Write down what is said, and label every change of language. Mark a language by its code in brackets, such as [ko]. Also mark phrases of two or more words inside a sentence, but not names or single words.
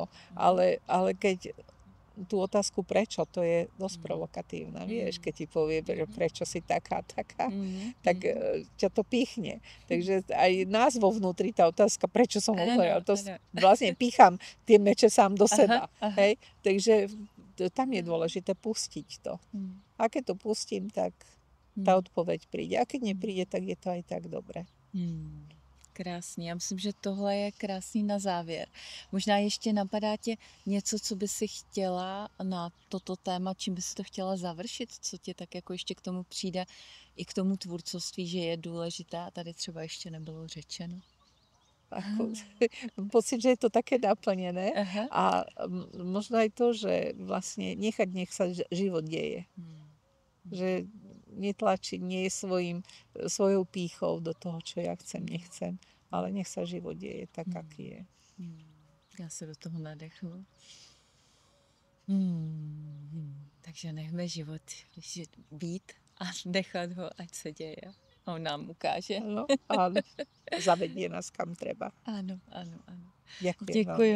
[sk] Ale keď tú otázku prečo, to je dosť provokatívna, vieš, keď ti povie, prečo si taká, tak ťa to píchne. Takže aj nás vo vnútri tá otázka, prečo som ochorel, to vlastne pícham tie meče sám do seba. Hej? Takže tam je dôležité pustiť to. A keď to pustím, tak tá odpoveď príde. A keď nepríde, tak je to aj tak dobre. [cs] Krásný. Já myslím, že tohle je krásný na závěr. Možná ještě napadá tě něco, co by si chtěla na toto téma, čím by si to chtěla završit, co tě tak jako ještě k tomu přijde, i k tomu tvůrcovství, že je důležité a tady třeba ještě nebylo řečeno. [sk] Pocit, že je to také naplnené a možno aj to, že vlastne nech sa život deje. Že netlačiť, nie je svojou pýchou do toho, čo ja chcem, nechcem, ale nech sa život deje tak, aký je. [cs] Já se do toho nadechnu. Takže nechme život být a nechat ho, ať se děje. On nám ukáže. [sk] Áno, zavedie nás kam treba. [cs] Ano. Děkuji